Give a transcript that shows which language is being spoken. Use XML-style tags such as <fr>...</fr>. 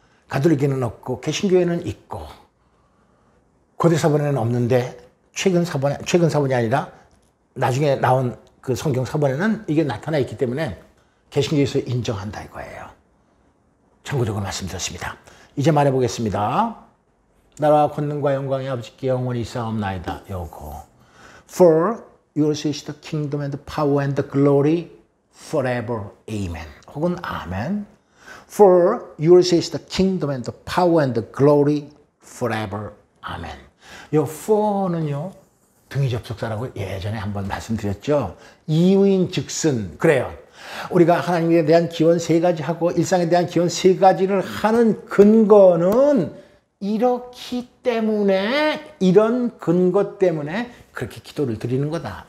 <ko>가톨릭에는 없고 개신교에는 있고 고대 사본에는 없는데 최근 사본이 아니라 나중에 나온 그 성경 사본에는 이게 나타나 있기 때문에 개신교에서 인정한다 이거예요. 참고적으로 말씀드렸습니다. 이제 말해보겠습니다. 나라와 권능과 영광이 아버지께 영원히 있사옵나이다. 요거.</ko> <en>For yours is the kingdom and the power and the glory forever.</en> <ko>Amen. 혹은 아멘.</ko> <en>For yours is the kingdom and the power and the glory forever.</en> <ko>아멘. 요 for는요. 등위 접속사라고 예전에 한번 말씀드렸죠. 이유인 즉슨. 그래요. 우리가 하나님에 대한 기원 세 가지 하고 일상에 대한 기원 세 가지를 하는 근거는 이렇기 때문에 이런 근거 때문에 그렇게 기도를 드리는 거다.</ko>